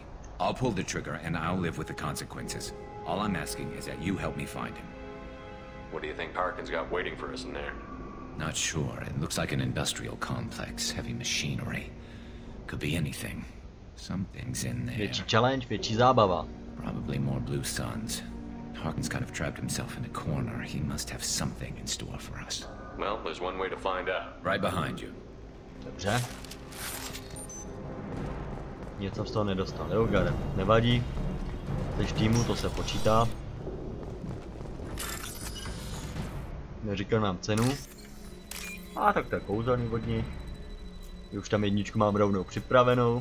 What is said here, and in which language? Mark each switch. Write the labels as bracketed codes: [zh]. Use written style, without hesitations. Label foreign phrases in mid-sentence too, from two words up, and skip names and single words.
[en] I'll pull the trigger and I'll live with the consequences. All I'm asking is that you help me find him. What do you think Harkin's got waiting for us in there? Not sure. It looks like an industrial complex, heavy machinery. Could be anything. Something's in there. [cs] Větší challenge, větší zábava. [en] Probably more Blue Suns. Harkin's kind of trapped himself in a corner. He must have something in store for us. Well, there's one way to find out. Right behind you. [cs] Dobře. Něco z toho nedostal, jo, Garrus. Nevadí. Jsi týmu, to se počítá. Neříkal nám cenu. A tak to je kouzelný vodní. Už tam jedničku mám rovnou připravenou.